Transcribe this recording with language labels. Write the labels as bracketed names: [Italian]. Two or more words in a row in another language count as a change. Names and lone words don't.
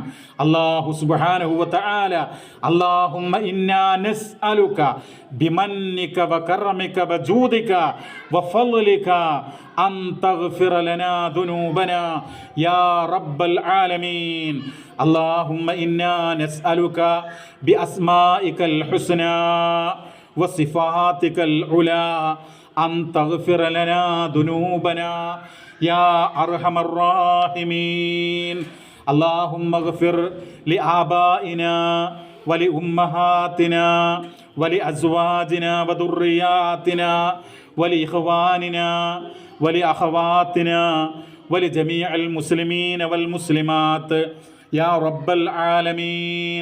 [Arabic] الله سبحانه وتعالى اللهم إنا نسألك بمنك وكرمك وجودك وفضلك أن تغفر لنا ذنوبنا يا رب العالمين. اللهم إنا نسألك بأسمائك الحسنى وصفاتك العلى أن تغفر لنا ذنوبنا يا أرحم الراحمين. اللهم اغفر لآبائنا ولأمهاتنا ولأزواجنا وذرياتنا ولإخواننا ولأخواتنا ولجميع المسلمين والمسلمات يا رب العالمين.